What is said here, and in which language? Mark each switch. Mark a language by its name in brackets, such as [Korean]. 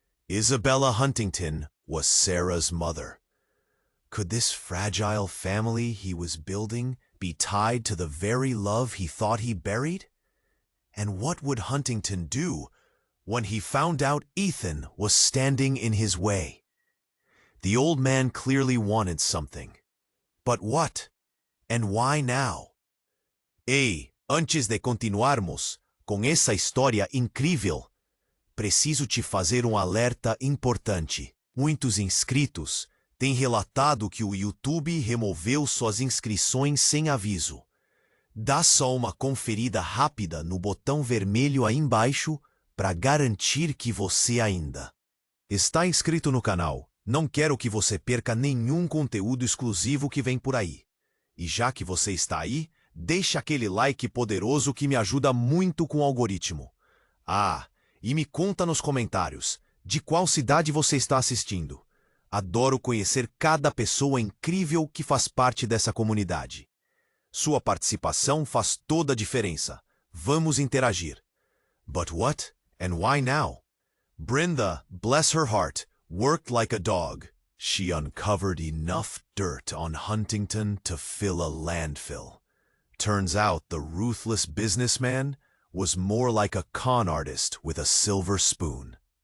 [English] Isabella Huntington was Sarah's mother. Could this fragile family he was building be tied to the very love he thought he buried? And what would Huntington do when he found out Ethan was standing in his way? The old man clearly wanted something. But what? And why now? [Portuguese] Ei, antes de continuarmos com essa história incrível, preciso te fazer alerta importante. Muitos inscritos têm relatado que o YouTube removeu suas inscrições sem aviso. Dá só uma conferida rápida no botão vermelho aí embaixo para garantir que você ainda está inscrito no canal. Não quero que você perca nenhum conteúdo exclusivo que vem por aí. E já que você está aí, deixa aquele like poderoso que me ajuda muito com o algoritmo. Ah, e me conta nos comentários de qual cidade você está assistindo. Adoro conhecer cada pessoa incrível que faz parte dessa comunidade. Sua participação faz toda a diferença. Vamos interagir. [English] But what? And why now? Brenda, bless her heart, worked like a dog. She uncovered enough dirt on Huntington to fill a landfill. Turns out the ruthless businessman was more like a con artist with a silver spoon.